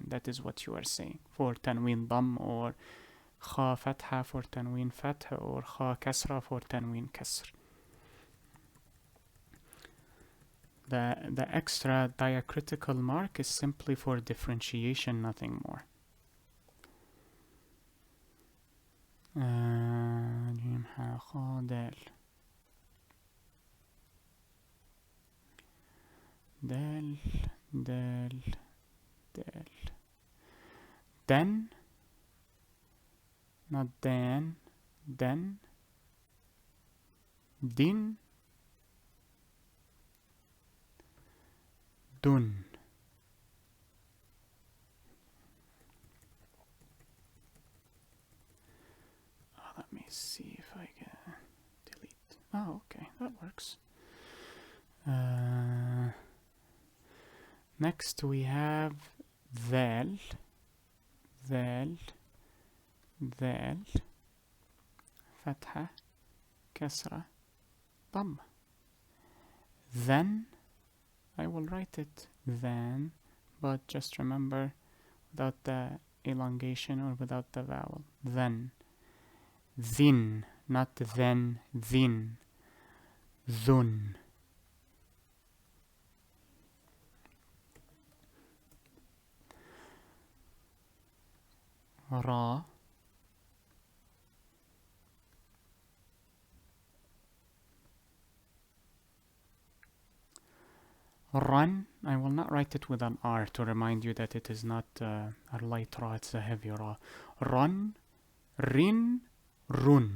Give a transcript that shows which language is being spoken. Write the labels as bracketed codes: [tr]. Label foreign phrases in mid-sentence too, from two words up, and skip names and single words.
[en] That is what you are saying for [ar] تنوين ضم, [en] or [ar] خا فتحة [en] for [ar] تنوين فتحة, [en] or [ar] خا كسرة [en] for [ar] تنوين كسر. [en] The extra diacritical mark is simply for differentiation, nothing more. [ar] جيم ح خا دال دال دال دال. [en] Den, not dan, den. Din, dun. Let me see if I can delete. Oh, okay, that works. Next we have [ar] ذال, ذال, ذال, فتحة, كسرة, ضمة. [en] Then, I will write it then, but just remember without the elongation or without the vowel. Then. Thin, not then, thin. Thun. Ra. Run, I will not write it with an R to remind you that it is not a light ra, it's a heavy ra. Run, rin, run.